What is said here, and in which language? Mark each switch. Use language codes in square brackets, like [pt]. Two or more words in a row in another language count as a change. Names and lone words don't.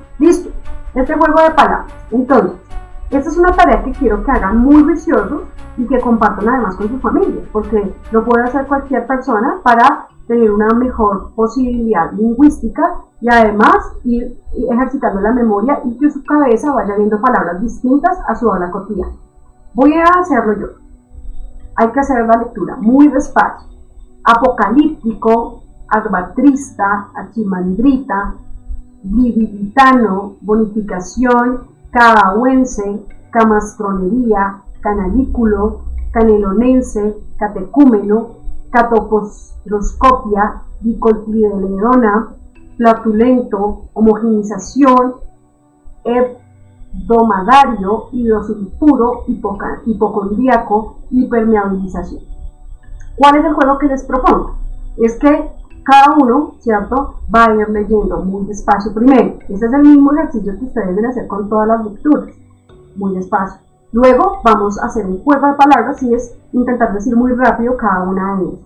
[es] Listo, este juego de palabras. Entonces, esta es una tarea que quiero que hagan muy viciosos y que compartan además con sus familias, porque lo puede hacer cualquier persona para tener una mejor posibilidad lingüística y además ir ejercitando la memoria y que su cabeza vaya viendo palabras distintas a su habla cotidiana. Voy a hacerlo yo. Hay que hacer la lectura muy despacio. Apocalíptico, arbatrista, achimandrita, vivilitano, bonificación, cabahuense, camastronería, canalículo, canelonense, catecúmeno, catopostroscopia, dicotiledona, flatulento, homogenización, hebdomadario, hidrosulfuro, hipocondríaco, hipermeabilización. ¿Cuál es el juego que les propongo? Es que cada uno, ¿cierto?, va a ir leyendo muy despacio primero. Este es el mismo ejercicio que ustedes deben hacer con todas las lecturas, muy despacio. Luego vamos a hacer un juego de palabras y es intentar decir muy rápido cada una de ellas.